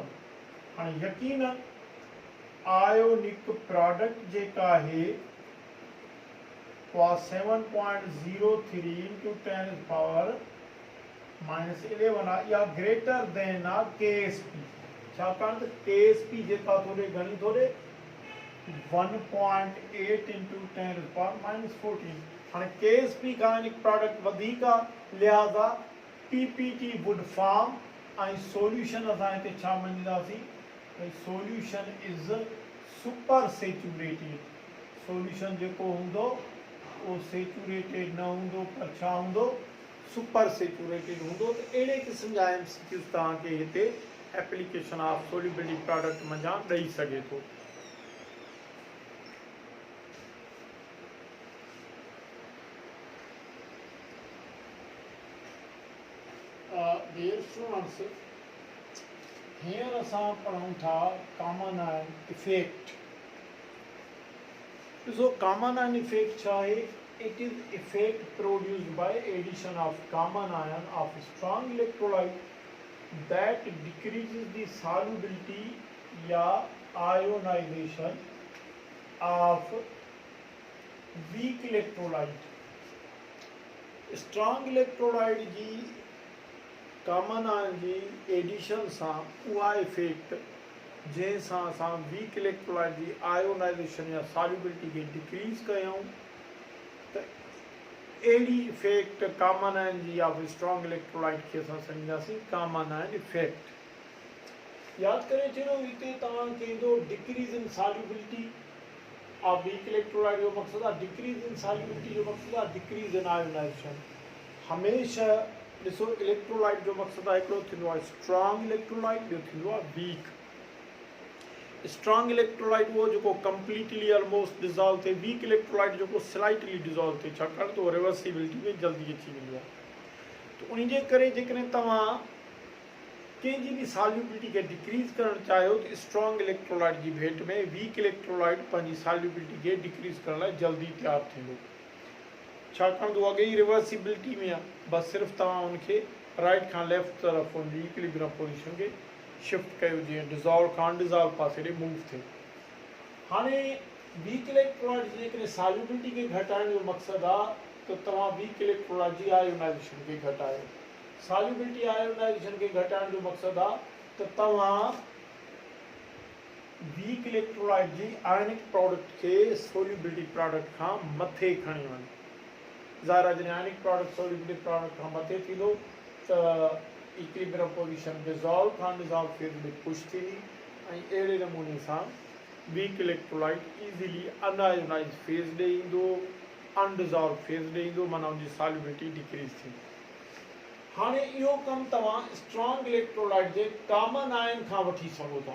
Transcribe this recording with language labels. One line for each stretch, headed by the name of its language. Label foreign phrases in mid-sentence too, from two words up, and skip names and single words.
Sindhi: हाणे यकीनन
English: ionic product
Sindhi: जेका आहे उहा 7.03 into 10⁻⁻11 आहे, इहा
English: greater than
Sindhi: आहे KSP। छाकाणि त KSP जेका थोरे घणी थोरे 1.8 into 10⁻⁻14। हाणे KSP खां
English: ionic product
Sindhi: वधीक आहे, लिहाज़ा
English: PPT would form.
Sindhi: ऐं सॉल्यूशन असां हिते छा मञींदासीं?
English: Solution is super saturated.
Sindhi: सॉल्यूशन जेको हूंदो उहो सेचुरेटेड न हूंदो, पर छा हूंदो?
English: super saturated
Sindhi: हूंदो। त अहिड़े क़िस्म जा MCQs तव्हांखे हिते
English: application of solubility product
Sindhi: मंझां ॾेई सघे थो।
English: dear students,
Sindhi: हींअर असां पढ़ूं था
English: common ion effect.
Sindhi: ॾिसो
English: common ion effect
Sindhi: छा आहे?
English: It is effect produced by addition of common ion of strong electrolyte that decreases the solubility या ionization of weak electrolyte। strong electrolyte
Sindhi: जी
English: common ion
Sindhi: जी एडिशन सां उहा इफेक्ट जंहिंसां असां
English: weak electrolyte
Sindhi: जी आयोनाइज़ेशन या सॉल्युबिलिटी खे डिक्रीज़ कयूं, त अहिड़ी इफेक्ट
English: common ion
Sindhi: जी
English: of strong electrolyte
Sindhi: खे असां सम्झंदासीं
English: common ion effect.
Sindhi: यादि करे छॾियो, हिते तव्हांखे ईंदो
English: decrease in solubility of weak electrolyte
Sindhi: जो मक़सदु आहे
English: decrease in solubility
Sindhi: जो मक़सदु आहे
English: decrease in ionization.
Sindhi: हमेशह ॾिसो इलेक्ट्रोलाइट जो मक़सदु आहे हिकिड़ो थींदो आहे
English: strong electrolyte,
Sindhi: ॿियो थींदो आहे वीक।
English: strong electrolyte
Sindhi: उहो जेको
English: completely almost dissolve
Sindhi: थिए,
English: weak electrolyte
Sindhi: जेको
English: slightly dissolve
Sindhi: थिए, छाकाणि त उहो रिवर्सिबिलिटी में जल्दी अची वेंदो आहे। त उन जे करे जेकॾहिं तव्हां कंहिंजी बि सॉल्युबिलिटी खे डिक्रीज़ करणु चाहियो त
English: strong electrolyte
Sindhi: जी भेट में
English: weak electrolyte
Sindhi: पंहिंजी सॉल्युबिलिटी खे डिक्रीज़ करण लाइ जल्दी तयारु थींदो, छाकाणि त उहो अॻे ई रिवर्सिबिलिटी में आहे। बसि सिर्फ़ु तव्हां उनखे राइट खां लेफ्ट तरफ़ उनजी
English: equilibrium position
Sindhi: खे शिफ्ट कयो, जीअं डिज़ोल्व खां अनडिज़ोल्व पासे ॾे मूव थिए। हाणे
English: weak electrolyte
Sindhi: जी जेकॾहिं सॉल्युबिलिटी खे घटाइण जो मक़सदु आहे त तव्हां
English: weak electrolyte
Sindhi: जी आयोनाइज़ेशन खे घटायो। सॉल्युबिलिटी आयोनाइज़ेशन खे घटाइण जो मक़सदु आहे त तव्हां
English: weak electrolyte
Sindhi: जी
English: ionic product
Sindhi: खे
English: solubility product
Sindhi: खां मथे खणी वञो। ज़ाहिर आहे जॾहिं
English: ionic product solubility product
Sindhi: खां मथे थींदो त
English: equilibrium position dissolve
Sindhi: खां
English: dissolve phase
Sindhi: में पुश थींदी, ऐं अहिड़े नमूने सां
English: weak electrolyte easily unionize phase
Sindhi: ॾे ईंदो,
English: undissolve phase
Sindhi: ॾे ईंदो, माना उनजी
English: solubility decrease
Sindhi: थींदी। हाणे इहो कमु तव्हां
English: strong electrolyte
Sindhi: जे
English: common ion
Sindhi: खां वठी सघो था।